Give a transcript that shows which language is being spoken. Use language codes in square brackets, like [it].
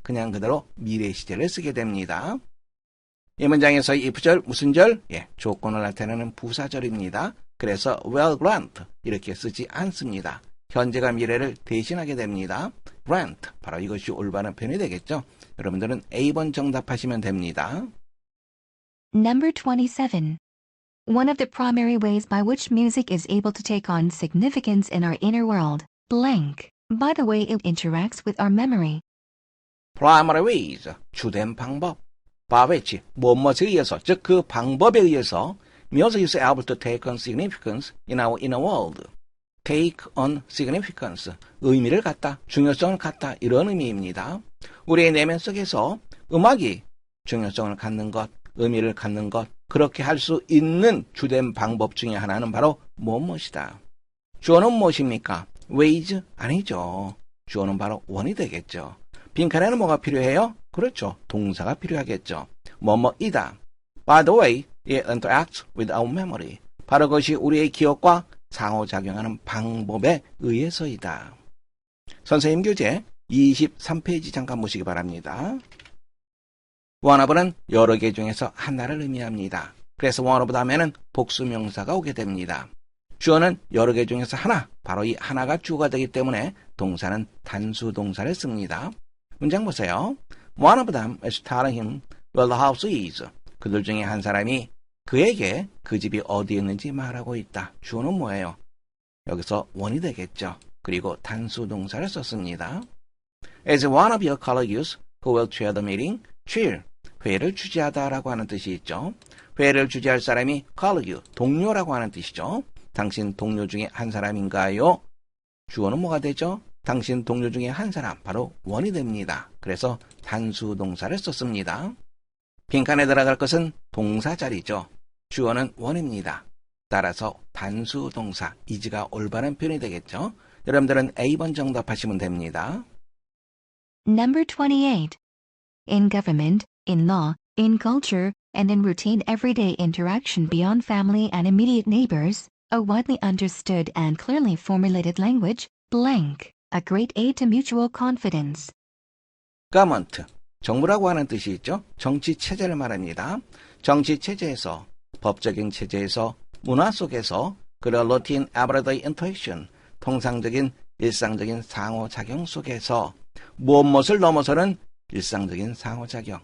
[ko] 그냥 그대로 미래 시제를 쓰게 됩니다. 이 문장에서의 if절 무슨 절? 조건을 나타내는 부사절입니다. 그래서 [en] will grant [ko] 이렇게 쓰지 않습니다. 현재가 미래를 대신하게 됩니다. grant, 바로 이것이 올바른 표현이 되겠죠. 여러분들은 A번 정답하시면 됩니다. [en] Number 27. One of the primary ways by which music is able to take on significance in our inner world, blank, by the way it interacts with our memory. primary ways, [ko] 주된 방법. [en] by which, [ko] 무엇에 의해서, 즉 그 방법에 의해서 [en] music is able to take on significance in our inner world. take on significance, [ko] 의미를 갖다, 중요성을 갖다 이런 의미입니다. 우리의 내면 속에서 음악이 중요성을 갖는 것, 의미를 갖는 것, 그렇게 할 수 있는 주된 방법 중에 하나는 바로 무엇이다. 주어는 무엇입니까? ways? 아니죠. 주어는 바로 원이 되겠죠. 빈칸에는 뭐가 필요해요? 그렇죠. 동사가 필요하겠죠. 뭐뭐이다. [en] By the way, it interacts with our memory. [ko] 바로 그것이 우리의 기억과 상호작용하는 방법에 의해서이다. 선생님 교재 23페이지 잠깐 보시기 바랍니다. one of는 여러 개 중에서 하나를 의미합니다. 그래서 one of 다음에는 복수명사가 오게 됩니다. 주어는 여러 개 중에서 하나, 바로 이 하나가 주어가 되기 때문에 동사는 단수 동사를 씁니다. 문장 보세요. [en] One of them is telling him where the house is. [ko] 그들 중에 한 사람이 그에게 그 집이 어디에 있는지 말하고 있다. 주어는 뭐예요? 여기서 원이 되겠죠. 그리고 단수 동사를 썼습니다. [en] As one of your colleagues who will chair the meeting, chair, [ko] 회의를 주재하다라고 하는 뜻이 있죠. 회의를 주재할 사람이 colleague, 동료라고 하는 뜻이죠. 당신 동료 중에 한 사람인가요? 주어는 뭐가 되죠? 당신 동료 중에 한 사람, 바로 원이 됩니다. 그래서 단수 동사를 썼습니다. 빈칸에 들어갈 것은 동사 자리죠. 주어는 원입니다. 따라서 단수 동사, is가 올바른 표현이 되겠죠. 여러분들은 A번 정답하시면 됩니다. [en] Number 28. In government, in law, in culture, and in routine everyday interaction beyond family and immediate neighbors, a widely understood and clearly formulated language, blank, a great aid to mutual confidence. [ko] government, 정부라고 하는 뜻이 있죠. 정치 체제를 말합니다. 정치 체제에서, 법적인 체제에서, 문화 속에서, 그리고 [en] routine everyday interaction, [ko] 통상적인 일상적인 상호작용 속에서 무엇을 넘어서는 일상적인 상호작용.